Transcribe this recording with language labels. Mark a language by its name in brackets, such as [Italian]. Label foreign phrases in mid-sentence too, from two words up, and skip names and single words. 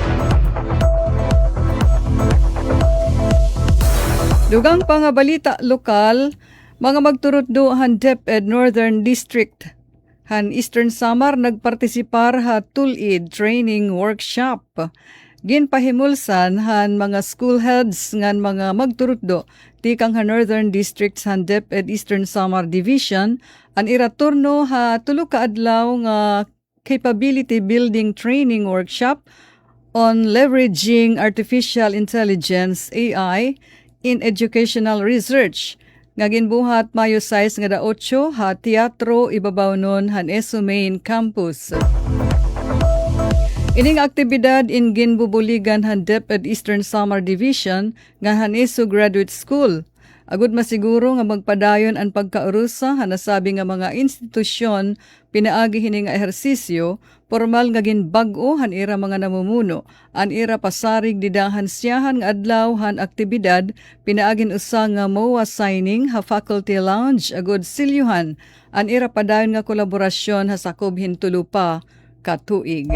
[Waray] Dugang pa nga balita lokal, mga magturutdo han DepEd Northern District han Eastern Samar nagpartisipar ha tulid [English] training workshop. [Waray] Ginpahimulsan han mga [English] school heads [Waray] ngan mga magturutdo tikang ha Northern District han DepEd Eastern Samar Division an iraturno ha tulo ka adlaw nga [English] capability building training workshop on leveraging artificial intelligence AI in educational research. [Waray] Nga ginbuhat Mayo 6 nga 8 ha teatro ibabaw nun han ESO Main Campus. Ining aktibidad in ginbubuligan han DepEd Eastern Samar Division nga han ESO Graduate School. Agud masiguro nga magpadayon ang pagkaurusa han nasabi nga mga institusyon pinaagi hini nga ehersisyo formal nga ginbag-o han ira mga namumuno an ira pasarig didahan siyahan nga adlaw han aktibidad pinaagin usa nga [English] MOA signing [Waray] ha [English] faculty lounge [Waray] agud silyuhan an ira padayon nga kolaborasyon ha sakob hintulo pa ka tuig.